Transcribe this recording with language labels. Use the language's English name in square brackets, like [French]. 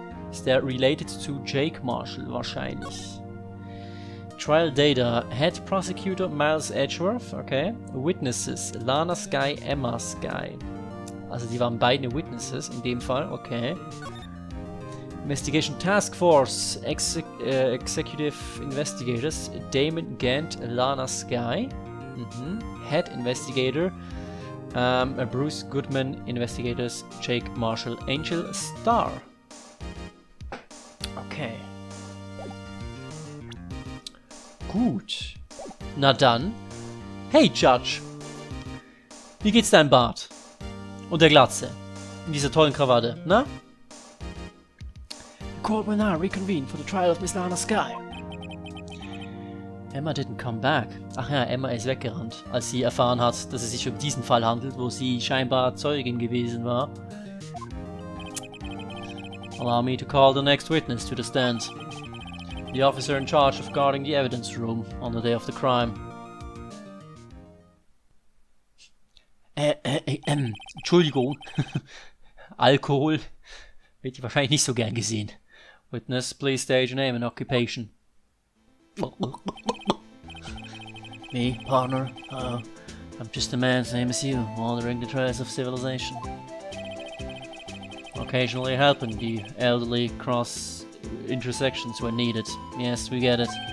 [German] Ist der [English] related to [German] Jake Marshall? Wahrscheinlich. [English] Trial Data. Head Prosecutor Miles Edgeworth. Okay. Witnesses. Lana Sky, Emma Sky. [German] Also die waren beide Witnesses in dem Fall. Okay. [English] Investigation Task Force. Executive Investigators. Damon Gant, Lana Sky. Head Investigator. Bruce Goodman. Investigators. Jake Marshall. Angel Star. Okay. [German] Gut. Na dann. Hey, Judge. Wie geht's deinem Bart? Und der Glatze? In dieser tollen Krawatte, na? [English] The court will now reconvene for the trial of Miss Lana Sky. Emma didn't come back. [German] Ach ja, Emma ist weggerannt, als sie erfahren hat, dass es sich um diesen Fall handelt, wo sie scheinbar Zeugin gewesen war. [English] Allow me to call the next witness to the stand. The officer in charge of guarding the evidence room on the day of the crime. [German] Entschuldigung. Alkohol wird wahrscheinlich nicht so gern gesehen. [English] Witness, please state your name and occupation. Me, partner. I'm just a man same as you, wandering the trails of civilization. Occasionally helping the elderly cross intersections when needed. Yes, we get it.